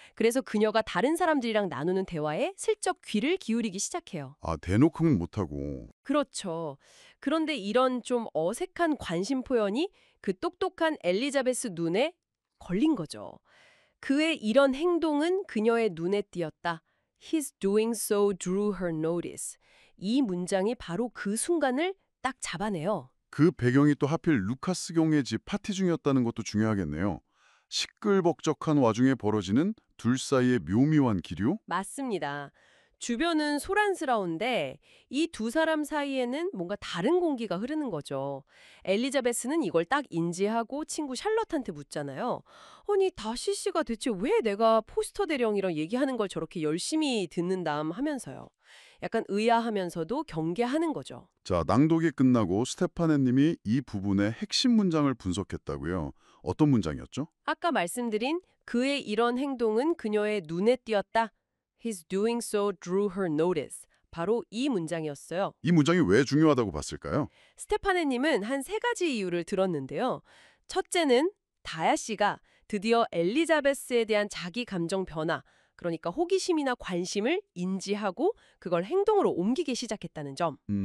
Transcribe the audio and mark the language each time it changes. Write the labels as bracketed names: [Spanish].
[Korean] 그래서 그녀가 다른 사람들이랑 나누는 대화에 슬쩍 귀를 기울이기 시작해요. 아, 대놓고는 못하고. 그렇죠. 그런데 이런 좀 어색한 관심 표현이 그 똑똑한 엘리자베스 눈에 걸린 거죠. 그의 이런 행동은 그녀의 눈에 띄었다. [English] His doing so drew her notice. [Korean] 이 문장이 바로 그 순간을 딱 잡아내요. 그 배경이 또 하필 루카스 경의 집 파티 중이었다는 것도 중요하겠네요. 시끌벅적한 와중에 벌어지는 둘 사이의 묘미한 기류? 맞습니다. 주변은 소란스러운데 이 두 사람 사이에는 뭔가 다른 공기가 흐르는 거죠. 엘리자베스는 이걸 딱 인지하고 친구 샬럿한테 묻잖아요. 아니, 다시 씨가 대체 왜 내가 포스터 대령이랑 얘기하는 걸 저렇게 열심히 듣는담 하면서요. 약간 의아하면서도 경계하는 거죠. 자, 낭독이 끝나고 스테파네 님이 이 부분의 핵심 문장을 분석했다고요. 어떤 문장이었죠? 아까 말씀드린 그의 이런 행동은 그녀의 눈에 띄었다. [English] His doing so drew her notice. [Korean] 바로 이 문장이었어요. 이 문장이 왜 중요하다고 봤을까요? 스테파네님은 한 세 가지 이유를 들었는데요. 첫째는 다야 씨가 드디어 엘리자베스에 대한 자기 감정 변화, 그러니까 호기심이나 관심을 인지하고 그걸 행동으로 옮기기 시작했다는 점.